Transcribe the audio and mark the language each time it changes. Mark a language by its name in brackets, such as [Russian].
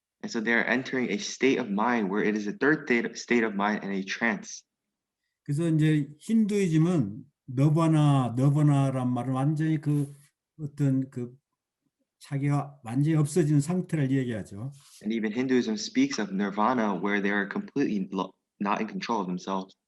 [English] And so they're entering a state of mind where it is a third state of mind and a trance. [Korean] 그래서 이제 힌두이즘은 너바나란 말은 완전히 어떤 자기가 완전히 없어진 상태를 얘기하죠. [English] And even Hinduism speaks of nirvana where they are completely not in control of themselves.